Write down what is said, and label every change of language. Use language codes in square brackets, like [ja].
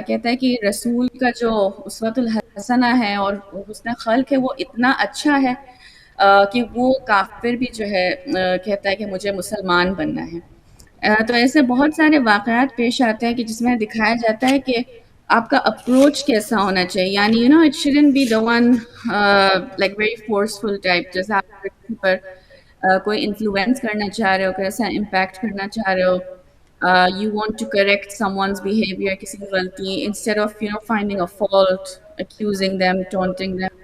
[ur] کہتا ہے کہ رسول کا جو اسوۃ الحسنہ ہے اور حسن خلق ہے وہ اتنا اچھا ہے کہ وہ کافر بھی جو ہے کہتا ہے کہ مجھے مسلمان بننا ہے. تو ایسے بہت سارے واقعات پیش آتے ہیں کہ جس میں دکھایا جاتا ہے کہ آپ کا اپروچ کیسا ہونا چاہیے. [en] یعنی it shouldn't be the one like very forceful type. [ur] جیسے آپ کسی پر کوئی انفلوئنس کرنا چاہ رہے ہو، کیسا امپیکٹ کرنا چاہ رہے ہو. [en] You want to correct someone's behavior، [ur] کسی کی غلطی، [en] instead of finding a fault, accusing them, taunting them.